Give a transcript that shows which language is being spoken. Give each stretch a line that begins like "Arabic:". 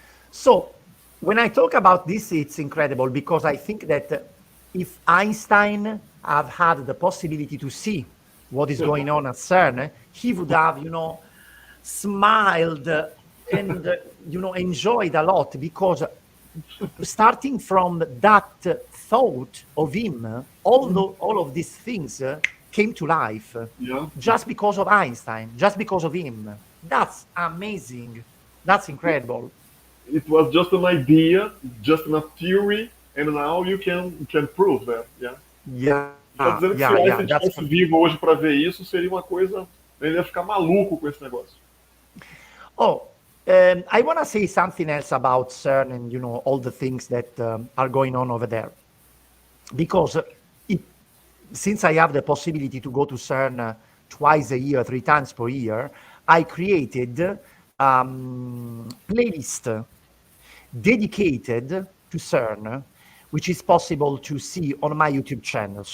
English: So when I talk about this, it's incredible, because I think that if Einstein had had the possibility to see what is going on at CERN, he would have, smiled and, enjoyed a lot, because starting from that thought of him, all of these things came to life. Yeah. Just because of Einstein, just because of him. That's amazing. That's incredible. It was just an idea, just a theory, and now you can prove that. Yeah. Yeah.
Portuguese: Tá dizendo que se Einstein estivesse vivo hoje para ver isso, seria uma coisa. Ele ia ficar maluco com esse negócio.
English: Oh, I want to say something else about CERN and all the things that are going on over there, because since I have the possibility to go to CERN twice a year, 3 times per year, I created playlist dedicated to CERN, which is possible to see on my YouTube channel.